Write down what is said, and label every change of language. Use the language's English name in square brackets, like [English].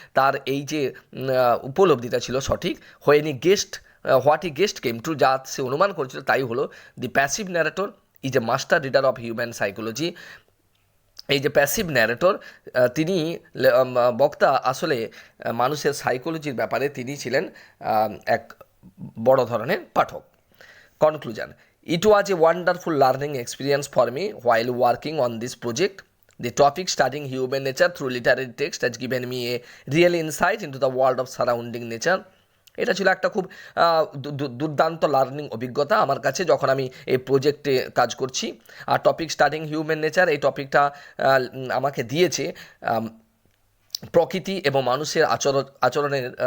[Bangla] তার এই যে উপলব্ধিটা ছিল সঠিক। [English] when he guessed what he guessed came to, [Bangla] যা সে অনুমান করেছিল তাই হলো। [English] The passive narrator is a master reader of human psychology. [Bangla] এই যে প্যাসিভ ন্যারেটর, তিনি বক্তা আসলে মানুষের সাইকোলজির ব্যাপারে তিনি ছিলেন এক বড় ধরনের পাঠক। [English] Conclusion, it was a wonderful learning experience for me while working on this project. The topic studying human nature through literary text has given me a real insight into the world of surrounding nature. [Bangla] এটা ছিল একটা খুব দুর্দান্ত learning অভিজ্ঞতা আমার কাছে যখন আমি এই প্রজেক্টে কাজ করছি। আর টপিক স্টাডিং হিউম্যান নেচার, এই টপিকটা আমাকে দিয়েছে প্রকৃতি এবং মানুষের আচরণের